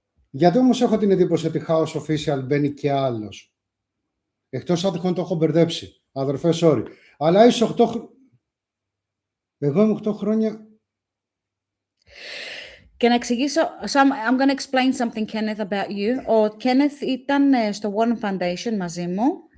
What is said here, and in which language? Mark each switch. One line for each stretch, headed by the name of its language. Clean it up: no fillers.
Greek: Γιατί όμως έχω την εντύπωση ότι House Official μπαίνει και άλλος. Εκτός αν τυχόν το έχω μπερδέψει. Αδερφέ, sorry. Αλλά είσαι 8 Εγώ είμαι 8 χρόνια. Και να εξηγήσω,
English: I'm going to explain something, Kenneth, about you.
Greek: Ο Kenneth ήταν στο Warren Foundation μαζί μου.